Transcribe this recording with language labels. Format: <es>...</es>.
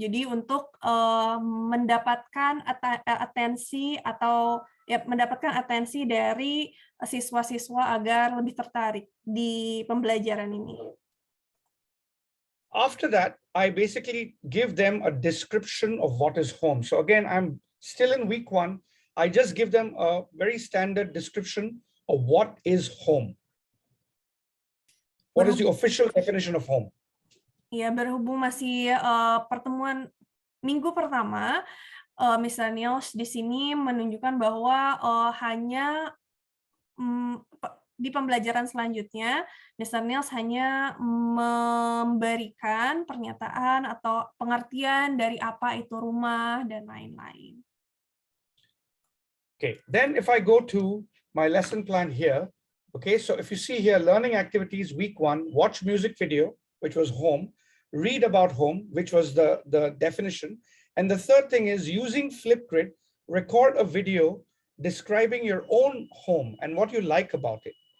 <id>Jadi untuk mendapatkan atensi atau mendapatkan atensi dari siswa-siswa agar lebih tertarik di pembelajaran ini.</id> <en>After that, I basically give them a description of what is home. So again, I'm still in week 1. I just give them a very standard description of what is home. What is the official definition of home?</en> <id>Ya, berhubung masih pertemuan minggu pertama, Mr. Niels di sini menunjukkan bahwa hanya di pembelajaran selanjutnya, Mr. Niels hanya memberikan pernyataan atau pengertian dari apa itu rumah dan lain-lain.</id> <en>Okay, then if I go to my lesson plan here, okay, so if you see here, learning activities, week 1, watch music video, which was home, read about home, which was the definition. And the third thing is using Flipgrid, record a video describing your own home and what you like about it.</en>